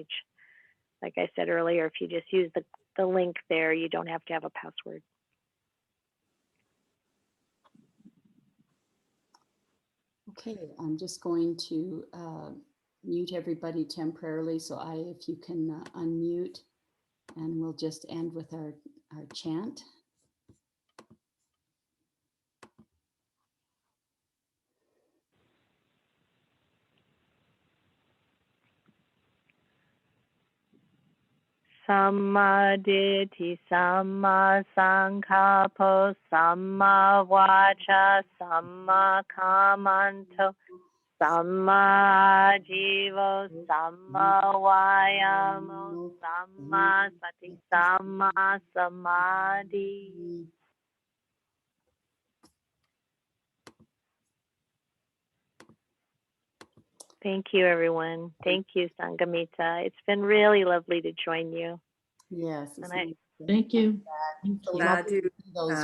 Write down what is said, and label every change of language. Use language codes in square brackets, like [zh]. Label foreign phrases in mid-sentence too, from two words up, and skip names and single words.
[en] Like I said earlier, if you just use the link there, you don't have to have a password. Okay, I'm just going to mute everybody temporarily. So if you can unmute, and we'll just end with our chant. [pi] Samma ditti, samma sankappo, samma vaca, samma kammanto, samma jivo, samma vayamo, samma sati, samma samadhi. [en] Thank you, everyone. Thank you, Sangamita. It's been really lovely to join you. Yes. And Thank you. So Sadhu. those